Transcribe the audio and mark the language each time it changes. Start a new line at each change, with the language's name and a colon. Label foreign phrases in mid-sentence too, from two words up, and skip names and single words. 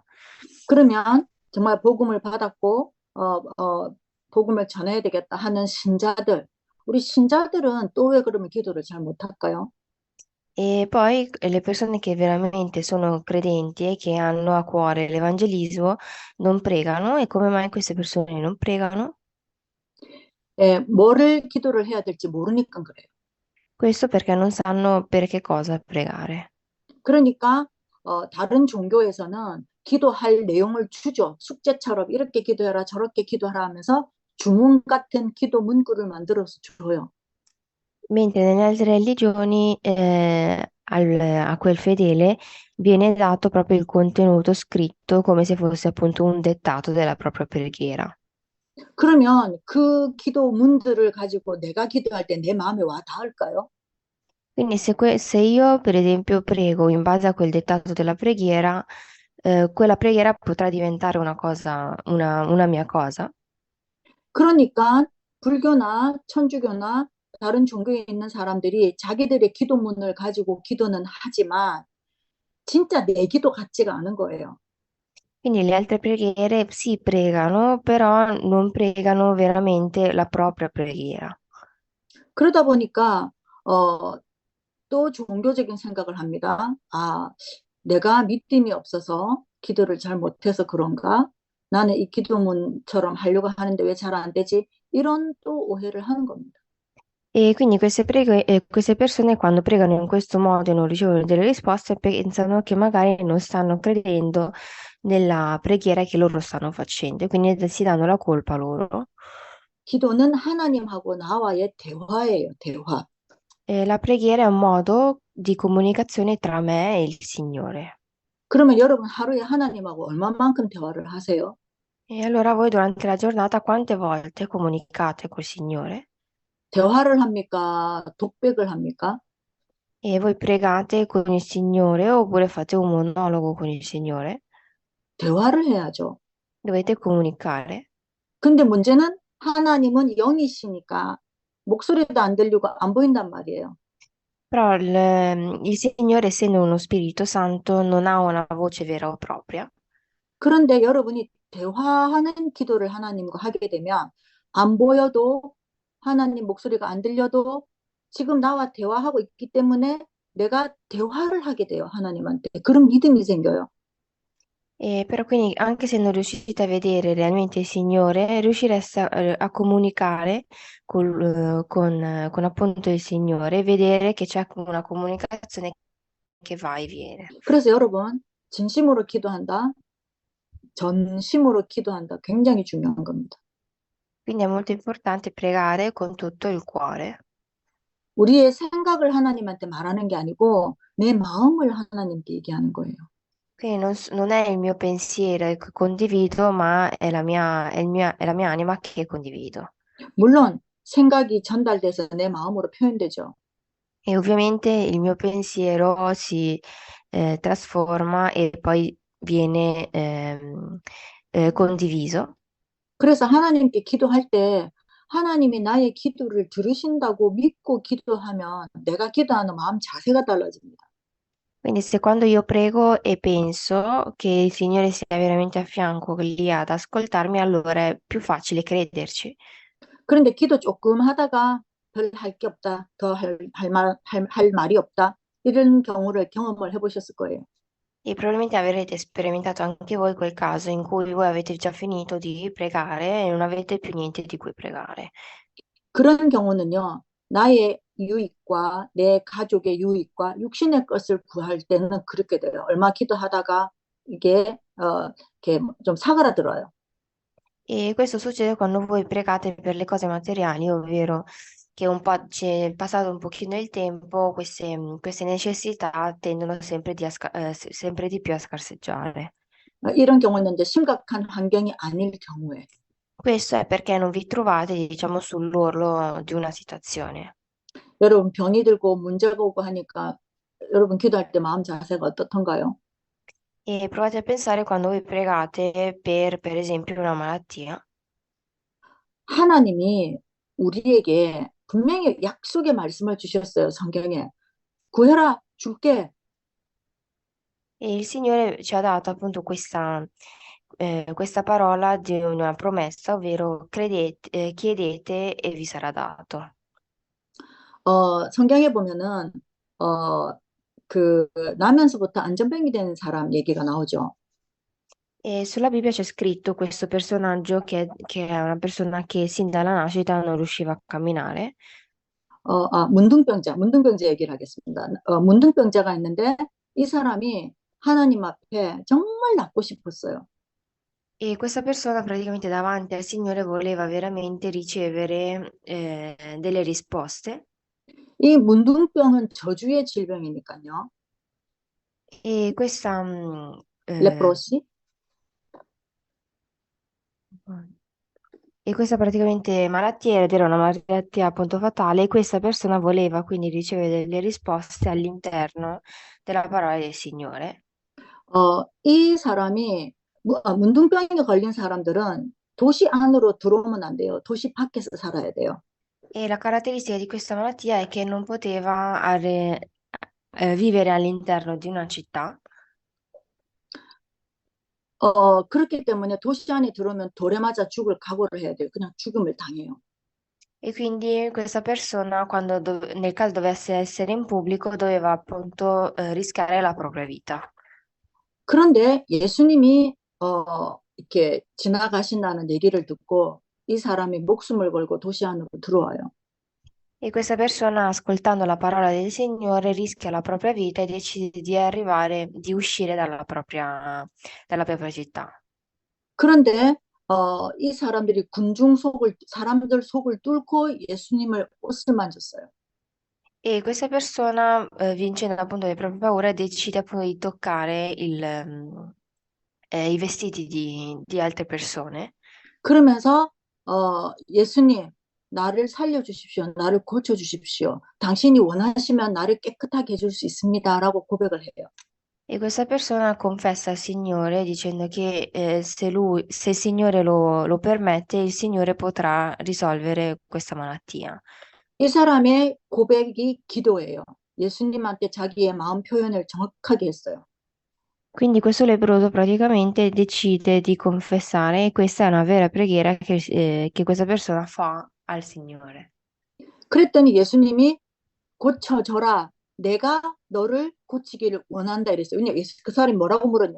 Korean: 그러면 정말 복음을 받았고 복음을 전해야 되겠다 하는 신자들, 우리 신자들은 또 왜 그러면 기도를 잘 못할까요?
Italian: E poi le persone che veramente sono credenti e che hanno a cuore l'evangelismo non pregano. E come mai queste persone non pregano?
Korean: 예, 뭐를 기도를 해야 될지 모르니까 그래요.
Italian: Questo perché non sanno per che cosa pregare.
Korean: 그러니까 다른 종교에서는 기도할 내용을 주죠. 숙제처럼 이렇게 기도해라, 저렇게 기도하라 하면서 주문 같은 기도 문구를 만들어서 줘요.
Italian: Mentre nelle altre religioni a quel fedele viene dato proprio il contenuto scritto come se fosse appunto un dettato della propria preghiera.
Korean: 그러면 그 기도문들을 가지고 내가 기도할 때 내 마음에 와 닿을까요?
Italian: Quindi se io per esempio prego in base a quel dettato della preghiera, quella preghiera potrà diventare una cosa, una mia cosa.
Korean: 그러니까 불교나 천주교나 다른 종교에 있는 사람들이 자기들의 기도문을 가지고 기도는 하지만 진짜 내 기도 같지가 않은 거예요.
Italian: Quindi le altre preghiere si pregano, però non pregano veramente la propria preghiera.
Korean: 그러다 보니까 어, 또 종교적인 생각을 합니다. 아, 내가 믿음이 없어서 기도를 잘 못해서 그런가? 나는 이 기도문처럼 하려고 하는데 왜 잘 안 되지? 이런 또 오해를 하는 겁니다.
Italian: E quindi queste persone quando pregano in questo modo e non ricevono delle risposte pensano che magari non stanno credendo nella preghiera che loro stanno facendo e quindi si danno la colpa loro.
Korean: 기도는 하나님하고 나와의 대화예요, 대화.
Italian: E la preghiera è un modo di comunicazione tra me e il Signore.
Korean: 그러면 여러분 하루에 하나님하고 얼마만큼 대화를 하세요?
Italian: E allora voi durante la giornata quante volte comunicate col Signore?
Korean: 대화를 합니까? 독백을 합니까?
Italian: E voi pregate con il Signore oppure fate un monologo con il Signore?
Korean: 대화를 해야죠.
Italian: Dovete comunicare.
Korean: 근데 문제는 하나님은 영이시니까 목소리도 안 들리고 안 보인단 말이에요.
Italian: Però il Signore, essendo uno Spirito Santo, non ha una voce vera o propria.
Korean: 그런데 여러분이 대화하는 기도를 하나님과 하게 되면 안 보여도 하나님 목소리가 안 들려도 지금 나와 대화하고 있기 때문에 내가 대화를 ha게 돼요, 하나님한테. 그런 믿음이 생겨요.
Italian: E però quindi anche se non riuscite a vedere realmente il Signore, riuscireste a comunicare con appunto il Signore e vedere che c'è una comunicazione che va e viene.
Korean: 그래서 여러분, 진심으로 기도한다, 전심으로 기도한다. 굉장히 중요한 겁니다.
Italian: Quindi è molto importante pregare con tutto il cuore.
Korean: 우리의 생각을 하나님한테 말하는 게 아니고 내 마음을 하나님께 얘기하는 거예요.
Italian: Quindi non è il mio pensiero che condivido, ma è la mia anima che condivido.
Korean: 물론 생각이 전달돼서 내 마음으로 표현되죠.
Italian: E ovviamente il mio pensiero si trasforma e poi viene condiviso.
Korean: 그래서 하나님께 기도할 때 하나님이 나의 기도를 들으신다고 믿고 기도하면 내가 기도하는 마음 자세가 달라집니다.
Italian: Quindi se quando io prego e penso che il Signore sia veramente a fianco lì ad ascoltarmi, allora è più facile crederci.
Korean: 그런데 기도 조금 하다가 별 할 게 없다, 더 할 말이 없다, 이런 경우를 경험을 해보셨을 거예요.
Italian: E probabilmente avrete sperimentato anche voi quel caso in cui voi avete già finito di pregare e non avete più niente di cui pregare.
Korean: 그런 경우는요, 나의 유익과 내 가족의 유익과 육신의 것을 구할 때는 그렇게 돼요. 얼마 기도하다가 이게 이렇게 좀 사그라들어요.
Italian: E questo succede quando voi pregate per le cose materiali, ovvero che un po' c'è passato un pochino il tempo, queste necessità tendono sempre di più a scarseggiare.
Korean: 이런 경우는 이제 심각한 환경이 아닐 경우에.
Italian: Questo è perché non vi trovate, diciamo, sull'orlo di una situazione.
Korean: 여러분 병이 들고 문제가 오고 하니까 여러분 기도할 때 마음 자세가 어떻던가요?
Italian: E provate a pensare quando voi pregate per esempio, una malattia.
Korean: 하나님이 우리에게 분명히 약속의 말씀을 주셨어요, 성경에. 구해라, 줄게.
Italian: E il Signore ci ha dato appunto questa parola di una promessa, ovvero chiedete e vi sarà dato.
Korean: 성경에 보면은 어, 그 나면서부터 안전병이 된 사람 얘기가 나오죠.
Italian: E sulla Bibbia c'è scritto questo personaggio che è una persona che sin dalla nascita non riusciva a camminare.
Korean: 문둥병자 얘기를 하겠습니다. 문둥병자가 있는데 이 사람이 하나님 앞에 정말 낫고 싶었어요.
Italian: E questa persona praticamente davanti al Signore voleva veramente ricevere delle risposte.
Korean: 이 문둥병은 저주의 질병이니까요.
Italian: E questa, 레프로시. e questa praticamente malattia, ed era una malattia appunto fatale, e questa persona voleva quindi ricevere delle risposte all'interno della parola del Signore.
Korean: 이 사람이 문둥병에 걸린 사람들은 도시 안으로 들어오면 안 돼요. 도시 밖에서 살아야 돼요.
Italian: E la caratteristica di questa malattia è che non poteva vivere all'interno di una città.
Korean: 그렇기 때문에 도시 안에 들어오면 돌에 맞아 죽을 각오를 해야 돼요. 그냥 죽음을 당해요.
Italian: E quindi questa persona, nel caso dovesse essere in pubblico, doveva appunto rischiare la propria vita.
Korean: 그런데 예수님이 이렇게 지나가신다는 얘기를 듣고 이 사람이 목숨을 걸고 도시 안으로 들어와요.
Italian: E questa persona, ascoltando la parola del Signore, rischia la propria vita e decide di uscire dalla propria città.
Korean: 그런데 이 사람들이 사람들 속을 뚫고 예수님을 옷을 만졌어요.
Italian: E questa persona, vincendo appunto le proprie paure, decide appunto di toccare i vestiti di altre persone.
Korean: 그러면서 예수님, 나를 살려주십시오. 나를 고쳐주십시오. 당신이 원하시면 나를 깨끗하게 해줄 수 있습니다라고 고백을 해요.
Italian: E questa persona confessa al Signore dicendo che se il Signore lo permette, il Signore potrà risolvere questa malattia.
Korean: 이 사람의 고백이 기도예요. 예수님한테 자기의 마음 표현을 정확하게 했어요.
Italian: Quindi questo lebbroso praticamente decide di confessare e questa è una vera preghiera che questa persona fa al Signore.
Korean: 그랬더니 예수님이 고쳐져라. 내가 너를 고치기를 원한다 이랬어요. 왜냐 그 사람이 뭐라고 물었냐.